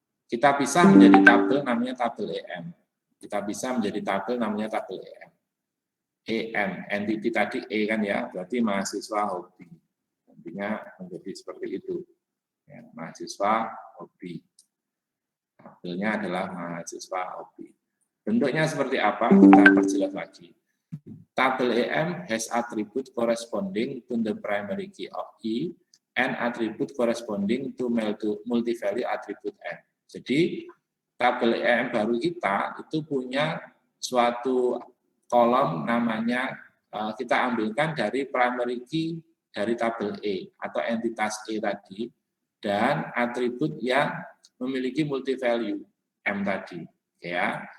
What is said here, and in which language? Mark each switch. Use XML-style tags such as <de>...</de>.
<id>Kita bisa menjadi tabel namanya tabel EM. Kita bisa menjadi tabel namanya tabel EM. EM, entity tadi E kan ya, berarti mahasiswa hobi. Nantinya menjadi seperti itu. Ya, mahasiswa hobi. Tabelnya adalah mahasiswa hobi. Bentuknya seperti apa? Kita perjelas lagi.</id> <en>Tabel EM has attribute corresponding to the primary key of E and attribute corresponding to multi-value attribute M.</en> <id>Jadi, tabel EM baru kita itu punya suatu kolom namanya kita ambilkan dari primary key dari tabel E atau entitas E tadi dan atribut yang memiliki multi value M tadi ya.</id>